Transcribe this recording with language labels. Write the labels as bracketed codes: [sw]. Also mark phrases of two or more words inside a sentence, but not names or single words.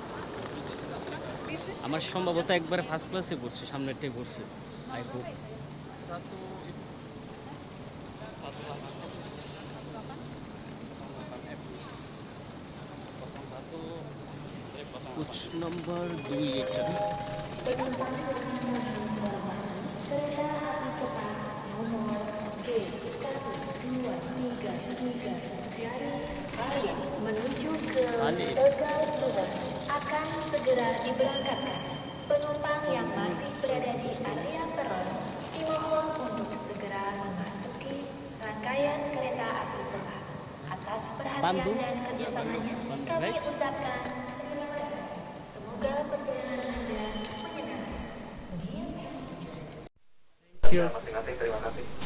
[bn] আমার সম্ভবত একবারে ফার্স্ট ক্লাসে পড়ছে, সামনেরটাই পড়ছে। [en] I hope. [bn] কুচ নম্বর 2 এটা। [id] Menuju ke Balik. Tegal Luar akan segera diberangkatkan. Penumpang yang masih berada di area peron dimohon untuk segera memasuki rangkaian kereta api cepat. Atas perhatian Bandung. dan kerjasamanya, Bandung, kami right? ucapkan terima kasih. Semoga perjalanan Anda menyenangkan. [en] Dear passengers. [id] Masing-masing, terima kasih.